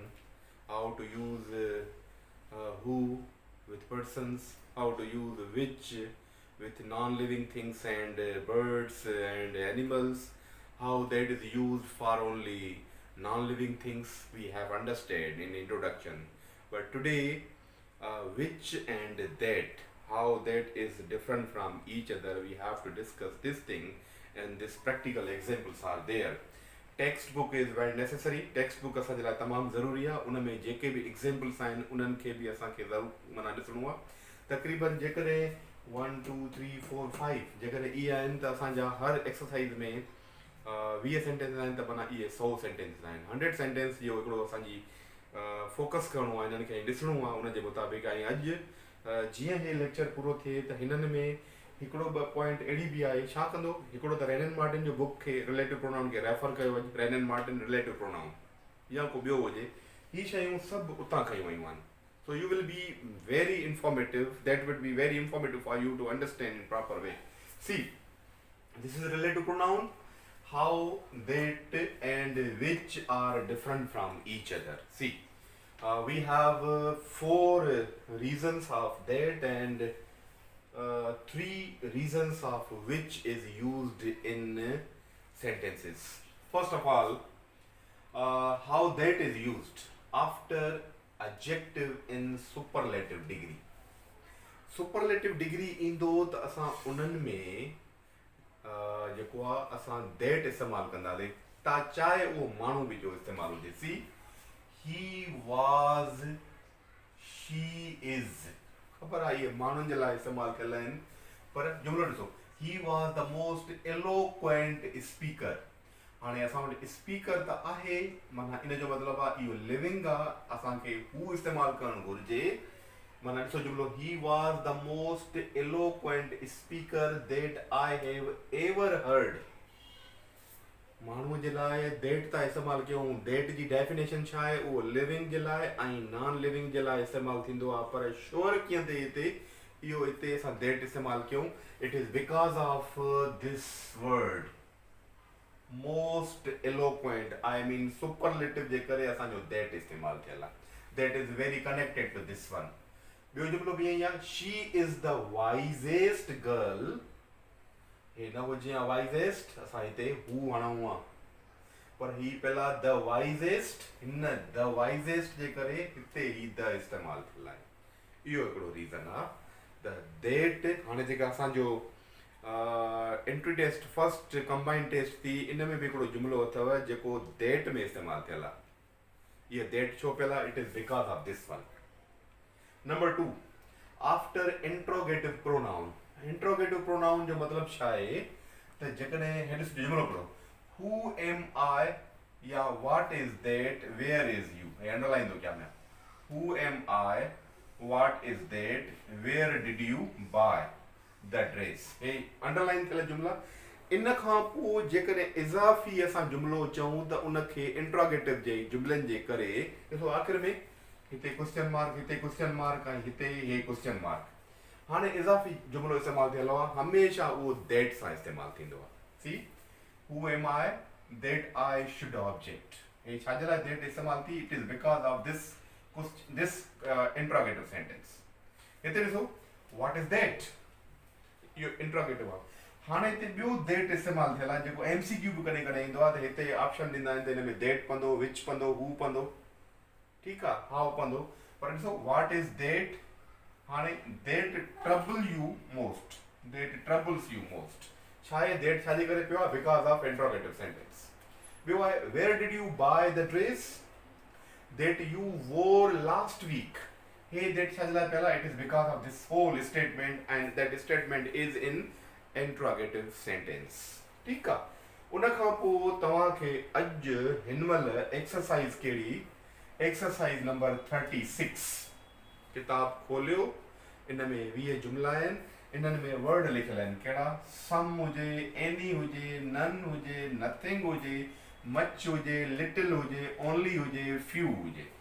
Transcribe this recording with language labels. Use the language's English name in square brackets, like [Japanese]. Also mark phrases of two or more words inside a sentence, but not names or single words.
[English] How to use who with persons, how to use which with non-living things and birds and animals, how that is used for only non-living things we have understood in introduction. But today which and that, how that is different from each other, we have to discuss this thing, and these practical examples are there. Textbook is very necessary. [Sindhi] Textbook असांजे लाइ तमामु ज़रूरी आहे. उन में जेके बि एग्ज़ाम्पल्स आहिनि उन्हनि खे बि असांखे ज़रूरु माना ॾिसणो आहे. तक़रीबन जेकॾहिं 1 2 3 4 5 जेकॾहिं इहे आहिनि त असांजा हर एक्सरसाइज़ में 20 सेंटेंस आहिनि, त माना इहे 100 सेंटेंस आहिनि. 100 सेंटेंस जो हिकिड़ो असांजी फोकस करिणो आहे, हिननि खे ॾिसणो आहे उन जे मुताबिक़. ऐं अॼु जीअं हे लेक्चर पूरो थिए त हिननि में हिकिड़ो ॿ पॉइंट अहिड़ी बि आहे. छा कंदो, हिकिड़ो त रेनन मार्टिन जो बुक खे [English] relative pronoun [Sindhi] खे रेफर कयो वञे, रेनन मार्टिन [English] relative pronoun, [Sindhi] या को ॿियो हुजे, ही शयूं सभु उतां खयूं वयूं आहिनि. [English] So you will be very informative, that would be very informative for you to understand in proper way. See, this is a relative pronoun, how that and which are different from each other. See, we have 4 reasons of that and three reasons of which is used in sentences. First of all, how that is used after adjective in superlative degree. Superlative degree [Sindhi] ईंदो त असां उन्हनि में जेको आहे असां that इस्तेमालु कंदासीं ता चाहे उहो माण्हू बि जो इस्तेमालु हुजे. [English] सी he was, she is, [Sindhi] ख़बर आहे इहे माण्हुनि जे लाइ इस्तेमालु कयल आहिनि, पर जुमिलो ॾिसो, [English] he was the most eloquent speaker. [Sindhi] हाणे असां वटि स्पीकर त आहे, माना इन जो मतिलबु आहे इहो लिविंग आहे, असांखे हू इस्तेमालु करणु घुरिजे. माना ॾिसो जुमिलो, [English] he was the most eloquent speaker that I have ever heard. [Sindhi] माण्हूअ जे लाइ that था इस्तेमालु कयूं. that जी डेफिनेशन छा आहे, उहो लिविंग जे लाइ ऐं [English] non living [Sindhi] जे लाइ इस्तेमालु थींदो आहे, पर श्योर कीअं थिए हिते इहो हिते असां that इस्तेमालु कयूं. [English] it is because of this word most eloquent, I mean superlative [Sindhi] जे करे असांजो [English] that [Sindhi] इस्तेमालु थियल आहे. [English] that is very connected to this one. [Sindhi] ॿियो जुमिलो बि ईअं आहे, [English] she is the wisest girl. [Sindhi] हे न हुजे या wisest, असां हिते हू हणूं आहे, पर ही पहिला [English] the wisest, [Sindhi] हिन [English] the wisest [Sindhi] जे करे हिते ही the इस्तेमालु थियल आहे. इहो हिकिड़ो रीज़न आहे. त that हाणे जेका असांजो [English] entry test first combined test [Sindhi] थी, इन में बि हिकिड़ो जुमिलो अथव जेको that में इस्तेमालु थियल आहे. इहो that छो पियल आहे, [English] it is because of this one. number 2, after interrogative pronoun. interrogative pronoun [Sindhi] जो मतिलबु छा आहे त जेकॾहिं हेॾे जुमिलो पढ़ो, [English] who am I [Sindhi] या [English] what is that, where is you, [Sindhi] हे अंडरलाइन थो कयां मैं. [English] who am I, what is that, where did you buy the dress. [Sindhi] हे अंडरलाइन कयल जुमिला. इन खां पोइ जेकॾहिं इज़ाफ़ी असां जुमिलो चऊं त उनखे इंट्रोगेटिव जे जुमिलनि जे करे ॾिसो आख़िर में हिते [English] question mark, [Sindhi] हिते [English] question mark [Sindhi] ऐं हिते हे [English] question mark. [Sindhi] हाणे इज़ाफ़ी जुमिलो इस्तेमालु थियल आहे, हमेशह उहो that सां इस्तेमालु थींदो आहे. [English] see who am I, that I should object. [Sindhi] हे छाजे लाइ that इस्तेमालु थी, [English] it is because of this interrogative sentence. [Sindhi] हिते ॾिसो, [English] what is that, [Sindhi] इहो इंट्रोगेटिव आहे. हाणे हिते ॿियो that इस्तेमालु थियल आहे जेको MCQ बि कॾहिं कॾहिं ईंदो आहे, त हिते ऑप्शन ॾींदा आहिनि त हिन में that पवंदो, which पवंदो, who पवंदो, ठीकु आहे, हाउ पवंदो. पर ॾिसो [English] what is that, [Sindhi] हाणे [English] that trouble you most, that troubles you most. [Sindhi] छा आहे that छाजे करे पियो आहे, [English] because of interrogative sentence. [Sindhi] ॿियो आहे, [English] where did you buy the dress that you wore last week. [Sindhi] हे that छाजे लाइ पियल आहे, [English] it is because of this whole statement and that statement is in interrogative sentence. [Sindhi] ठीकु आहे. उन खां पोइ तव्हांखे अॼु हिन महिल एक्सरसाइज़ कहिड़ी, [English] exercise number 36 [Sindhi] किताब खोलियो. इन में 20 जुमिला आहिनि, इन्हनि में वर्ड लिखियल आहिनि कहिड़ा, सम हुजे, एनी हुजे, नन हुजे, नथिंग हुजे, मच हुजे, लिटिल हुजे, ओनली हुजे, फ्यू हुजे.